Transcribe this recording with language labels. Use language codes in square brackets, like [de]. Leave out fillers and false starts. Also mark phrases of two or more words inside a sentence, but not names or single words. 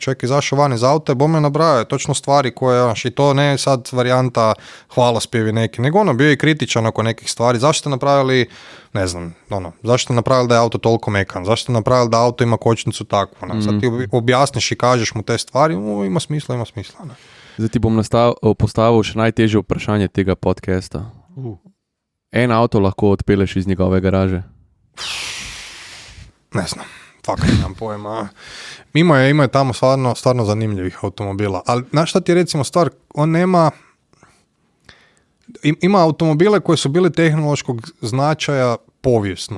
[hr] Čovjek izašao van iz auta i bome nabrajao točno stvari koje, i to ne sad varijanta hvalospjevi neki, nego bio je kritičan oko nekih stvari. Zašto ste napravili, ne znam, zašto ste napravili da je auto toliko mekan, zašto ste napravili da auto ima kočnicu takvu. Sad ti objasniš i kažeš mu te stvari, ima smisla. Ne? [sl] Zdaj ti bom postavil še najtežje vprašanje tega podcasta. En avto lahko odpeleš iz njegove garaže? [hr] Ne znam. Nemam pojma. Ima je tamo stvarno zanimljivih automobila. Ali znaš šta ti je recimo stvar? On nema... Ima automobile koji su bili tehnološkog značaja povijesno.